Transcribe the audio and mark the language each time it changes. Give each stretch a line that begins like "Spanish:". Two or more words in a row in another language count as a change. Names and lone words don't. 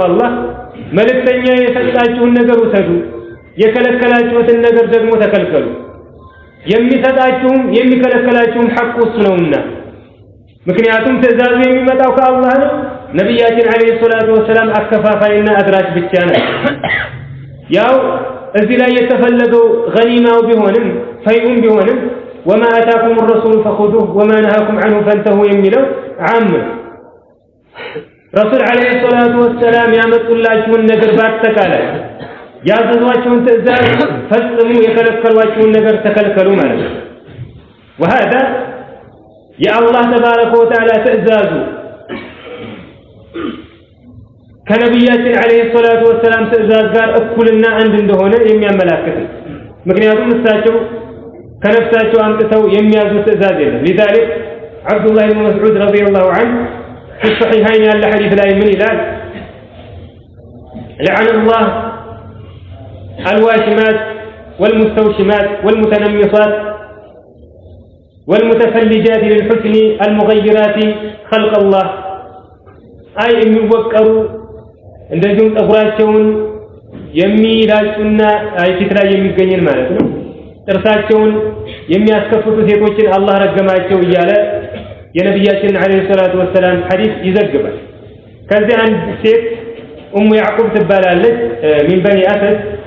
Amharic: አላህ መልእክተኛ የሰጣችሁን ነገር ውሰዱ፣ የከለከላችሁትን ነገር ደግሞ ተከልከሉ። የሚሰጣችሁም የሚከለከላችሁም ሐቁ እሱ ነውና፣ ምክንያቱም ትእዛዙ የሚመጣው ከአላህ ነው። ነቢያችን
Arabic: عليه الصلاة والسلام
Amharic: አከፋፋይና አድራሽ ብቻ ነው። ያው እዚህ ላይ የተፈለገው ገኒማው ቢሆንም ፈይኡም ቢሆንም
Arabic: وما آتاكم الرسول فخذوه وما نهاكم عنه فانتهوا
Amharic: የሚለው ዓም ረሱል
Arabic: عليه الصلاة والسلام
Amharic: ያመጡላችሁን ነገር በአጠቃላይ ያዘዟችሁን ትእዛዝ ፈጽሙ፣ የከለከሏችሁን ነገር ተከልከሉ ማለት ነው። وهذا የአላህ
Arabic: تبارك وتعالى
Amharic: ትእዛዙ ከነቢያችን
Arabic: عليه الصلاة والسلام
Amharic: ትእዛዝ ጋር እኩልና አንድ እንደሆነ የሚያመላክት ነው። ምክንያቱም እሳቸው ከነፍሳቸው አምጥተው የሚያዙት ትእዛዝ የለም።
Arabic: لذلك عبد الله بن مسعود رضي الله عنه في الصحيحين
Amharic: ያለ ሐዲስ ላይ ምን ይላል?
Arabic: لعن الله الواشمات والمستوشمات والمتنمصات والمتفلجات للحسن المغيرات خلق الله
Amharic: አይ የሚወቀሩ እንደዚሁም ጠጉራቸውን የሚላጩና አይ ፊት ላይ የሚገኝን ማለት ነው ጥርሳቸውን የሚያስከፍቱ ሴቶችን አላህ ረገማቸው እያለ የነብያችን
Arabic: عليه الصلاة والسلام
Amharic: ሐዲስ ይዘግባል። ከዚህ አንድ ሴት ኡሙ ያዕቁብ ትባላለች
Arabic: من بني أسد